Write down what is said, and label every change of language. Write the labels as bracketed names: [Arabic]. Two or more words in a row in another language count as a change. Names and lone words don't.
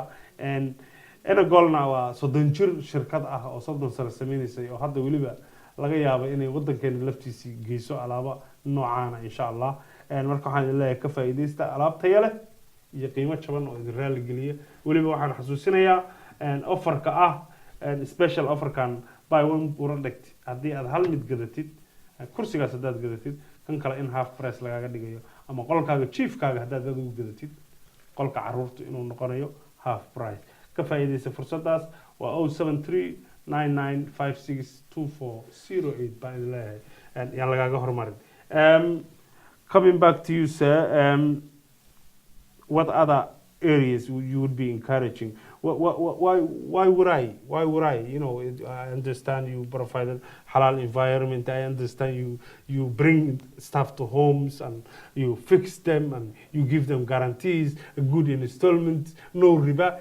[Somali] Inegolna waa 30 jir shirkad ah oo 30 sano sameynaysa oo hadda waliba laga yaabo inay wadankeena laftiisii geyso alaaba noocaana [Arabic] إن شاء الله. [Somali] Marka waxaan idin leeyahay ka faa'iideysta alaab tayo leh iyo qiimo jaban oo idin raali geliya. Waliba waxaan xasuusinayaa offerka ah special offerkan [English] buy one product [Somali] haddii aad hal mid gadatid, kursigaas haddaad gadatid, kan kale in [English] half price [Somali] lagaaga dhigayo, ama qolkaaga chiefkaaga haddaad adigu gadatid, qolka caruurta inuu noqonayo [English] half price. [Somali] Ka faa'iideysta fursadaas waa 073 99562408 baan idin leeyahay yaan lagaaga hormarin. [English] Coming back to you, sir, what other areas you would be encouraging? Why would I? You know, I understand you provided halal environment. I understand you bring stuff to homes and you fix them and you give them guarantees, a good installment, no riba.